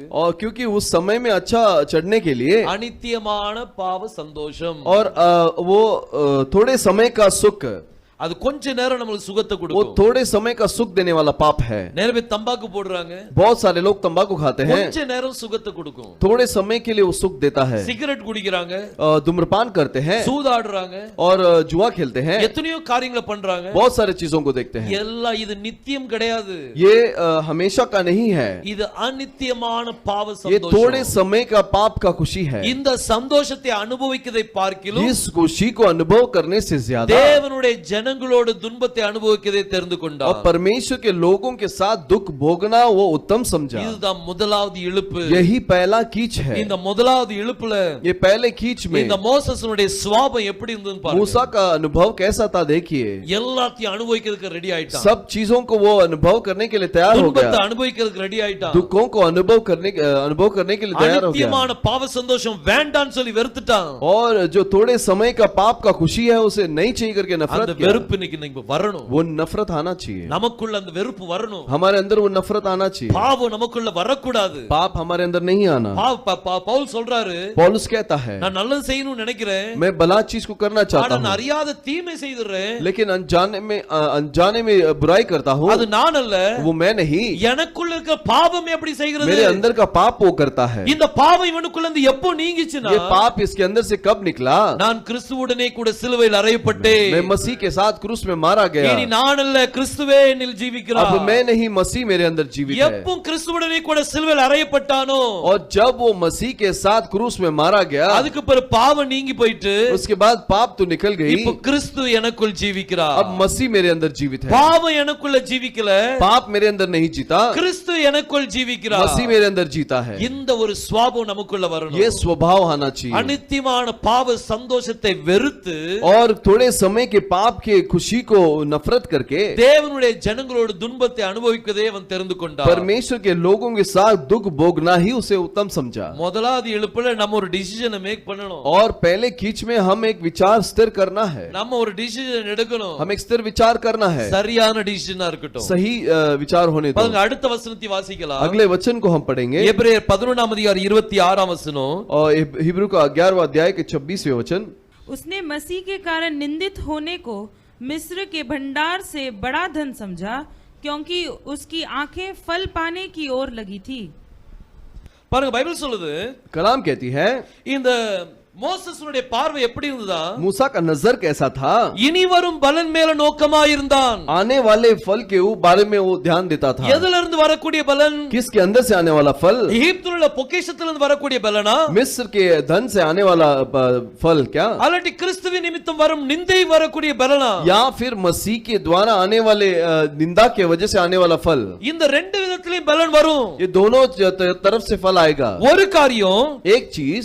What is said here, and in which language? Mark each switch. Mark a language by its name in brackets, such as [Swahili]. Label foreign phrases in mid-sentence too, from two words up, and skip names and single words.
[Hindi] और क्योंकि उस समय में अच्छा चढ़ने के लिए, [Tamil] அநித்தியமான பாவ சந்தோஷம்। [Hindi] और वो थोड़े समय का सुख, [Tamil] அது கொஞ்ச நேரம் நமக்கு சுகத்தை [Hindi] वो [Tamil] கொடுக்கும்। [Hindi] थोड़े समय का सुख देने वाला पाप है। [Tamil] நிறைய பேர் தம்பாக்கு போடுறாங்க। [Hindi] बहुत सारे लोग तंबाकू खाते हैं, [Tamil] கொஞ்ச நேரம் சுகத்தை கொடுக்கும்। [Hindi] थोड़े समय के लिए वो सुख देता है। [Tamil] சிகரெட் குடிக்கிறாங்க, [Hindi] धूम्रपान करते हैं, [Tamil] சூதாடுறாங்க, [Hindi] और जुआ खेलते हैं, [Tamil] எத்தனையோ காரியங்களை பண்றாங்க। [Hindi] बहुत सारे चीजों को देखते हैं। [Tamil] எல்லாம் இது நித்தியம் கிடையாது। [Hindi] ये हमेशा का नहीं है, [Tamil] இது அநித்தியமான பாவ [Hindi] ये थोड़े [Tamil] சந்தோஷம்। [Hindi] समय का पाप का खुशी है। [Tamil] இந்த சந்தோஷத்தை அனுபவிக்கதை பார்க்கிலும் [Hindi] इस खुशी को अनुभव करने से ज्यादा [Tamil] தேவனுடைய ஜனங்களோடு துன்பத்தை அனுபவிக்கதை தெரிந்து [Hindi] और [Tamil] கொண்டார்। [Hindi] परमेश्वर के लोगों के साथ दुख भोगना वो उत्तम समझा। [Tamil] இதுதான் முதலாவது இழுப்பு। [Hindi] यही पहला कीच है। [Tamil] இந்த முதலாவது இழுப்புல [Hindi] ये पहले कीच में [Tamil] இந்த மோசஸனுடைய சுபாவம் எப்படி இருந்ததுன்னு பாருங்க। [Hindi] मूसा का अनुभव कैसा था देखिए। [Tamil] எல்லாத்தையும் அனுபவிக்கிறதுக்கு ரெடி ஆயிட்டான்। [Hindi] सब चीजों को वो अनुभव करने के लिए तैयार हो [Tamil] துன்பத்தை [Hindi] गया, [Tamil] அனுபவிக்கிறதுக்கு ரெடி ஆயிட்டான்। [Hindi] दुखों को अनुभव करने के लिए तैयार हो गया। [Tamil] அநித்தியமான பாவ சந்தோஷம் வேண்டான்னு சொல்லி வெறுத்துட்டான்। [Hindi] और जो थोड़े समय का पाप का खुशी है उसे नहीं चाहिए करके [Tamil] அந்த [Hindi] नफरत किया। [Tamil] வெறுப்பு இன்னைக்கு வரணும்। [Hindi] वो नफरत आना चाहिए, [Tamil] நமக்குள்ள அந்த வெறுப்பு வரணும்। [Hindi] हमारे अंदर वो नफरत आना चाहिए। [Tamil] பாவம் நமக்குள்ள வரக்கூடாது। [Hindi] पाप हमारे अंदर नहीं आना। [Tamil] பவுல் சொல்றாரு, [Hindi] पौलुस कहता है, [Tamil] நான் நல்லது செய்யணும்னு நினைக்கிறேன், [Hindi] मैं भला चीज को करना चाहता [Tamil] ஆனா [Hindi] हूँ, [Tamil] அறியாத தீமை செய்துறேன், [Hindi] लेकिन अनजाने में बुराई करता हूँ। [Tamil] அது நான் அல்ல, [Hindi] वो मैं नहीं, [Tamil] எனக்குள்ள இருக்க பாவம் எப்படி செய்கிறது? [Hindi] मेरे अंदर का पाप वो करता है। [Tamil] இந்த பாவம் இவனுக்குள்ள இருந்து எப்போ நீங்கிச்சுனா, [Hindi] ये पाप इसके अंदर से कब निकला? [Tamil] நான் கிறிஸ்துவுடனே கூட சிலுவையில் அறையப்பட்டேன், [Hindi] मैं मसीह के साथ क्रूस में मारा गया। [Tamil] இனி நான் அல்ல, கிறிஸ்துவே என்னில் ஜீவிக்கிறார்। [Hindi] अब मैं नहीं, मसीह मेरे अंदर जीवित है। [Tamil] எப்போ கிறிஸ்துவுடனே கூட சிலுவையில் அறையப்பட்டானோ, [Hindi] और जब वो मसीह के साथ क्रूस में मारा गया, [Tamil] அதுக்கு பிறகு பாவம் நீங்கி போயிட்டு, [Hindi] उसके बाद पाप तो निकल गई, [Tamil] இப்போ கிறிஸ்து எனக்குள் ஜீவிக்கிறார்। [Hindi] अब मसीह मेरे अंदर जीवित है। [Tamil] பாவம் எனக்குள்ள ஜீவிக்கல, [Hindi] पाप मेरे अंदर नहीं जीता, [Tamil] கிறிஸ்து எனக்குள் ஜீவிக்கிறார்। [Hindi] मसीह मेरे अंदर जीता है। [Tamil] இந்த ஒரு சுபாவம் நமக்குள்ள வரணும்। [Hindi] ये स्वभाव आना चाहिए। [Tamil] அநித்தியமான பாவ சந்தோஷத்தை வெறுத்து, [Hindi] और थोड़े समय के पाप के खुशी को नफरत करके [Tamil] தேவனுடைய ஜனங்களோடு துன்பத்தை அனுபவிப்பதே அவன் தெரிந்து கொண்டான்। [Hindi] परमेश्वर के लोगों के साथ दुख भोगना ही उसे उत्तम समझा। [Tamil] முதலாவது எழுப்புல நம்ம ஒரு [English] decision make [Tamil] பண்ணணும்। [Hindi] और पहले कीच में हम एक विचार स्थिर करना है, [Tamil] நம்ம ஒரு டிசிஷன் எடுக்கணும்। [Hindi] हम एक स्थिर विचार करना है, [Tamil] சரியான டிசிஷனா இருக்கட்டும்। [Hindi] सही विचार होने दो। [Tamil] பாருங்க அடுத்த வசனத்தை வாசிக்கலாம்। [Hindi] अगले वचन को हम पढ़ेंगे, [Tamil] எபிரேயர் 11ஆம் அதிகாரம் 26ஆம் வசனம்। [Hindi] और हिब्रू का 11वां अध्याय के 26वें वचन। उसने मसीह के कारण निंदित होने को मिस्र के भंडार से बड़ा धन समझा, क्योंकि उसकी आंखें फल पाने की ओर लगी थी। [Tamil] பாருங்க பைபிள் சொல்லுது, [Hindi] कलाम कहती है, [Tamil] இந்த மோசேசுடைய பார்வை எப்படி இருந்ததா? [Hindi] मूसा का नजर कैसा था? [Tamil] இனி வரும் பலன் மேல நோக்கமாயிருந்தான். [Hindi] आने वाले फल के बारे में वो ध्यान देता था। [Tamil] எதில இருந்து வரக்கூடிய பலன்? [Hindi] किसके अंदर से आने वाला फल? [Tamil] எகிப்தில் உள்ள பொக்கிஷத்திலிருந்து வரக்கூடிய பலனா? [Hindi] मिस्र के धन से आने वाला फल क्या? [Tamil] அல்லது கிறிஸ்துவின் நிமித்தம் வரும் நிந்தை வரக்கூடிய பலனா? [Hindi] या फिर मसीह के द्वारा आने वाले निंदा के वजह से आने वाला फल? [Tamil] இந்த ரெண்டு விதத்திலயும் பலன் வரும். [Hindi] ये दोनों तरफ से फल आएगा। [Tamil] ஒரு காரியம், [Hindi] एक चीज,